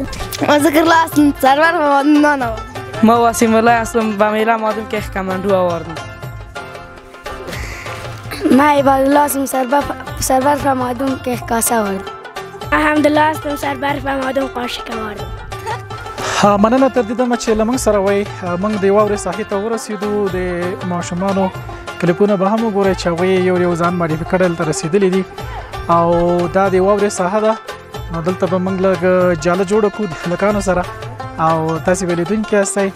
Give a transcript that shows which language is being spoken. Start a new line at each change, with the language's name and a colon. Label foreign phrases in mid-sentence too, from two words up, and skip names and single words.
Persian: من ذکر الله هستم، سربرف آمادم نان آوردم. من واسیم الله هستم، با میله آمادم که کماندو آوردم. من عباد الله هستم، سربرف آمادم که کاسه آوردم. من حمدالله هستم، سربرف آمادم قاشق آوردم.
Pashto: مننه تر دې دمه چې له موږ سره وای موږ د واورې ساحې ته ورسېدو د ماشومانو کلیپونه به هم وګورئ چې هغوی یو ځان ماډیفای کړی دلته رسېدلي دي او دا د واورې ساحه ده. نو دلته به موږ لږ جاله جوړه کړو د هلکانو سره او تاسې به لیدونکي یاستئ.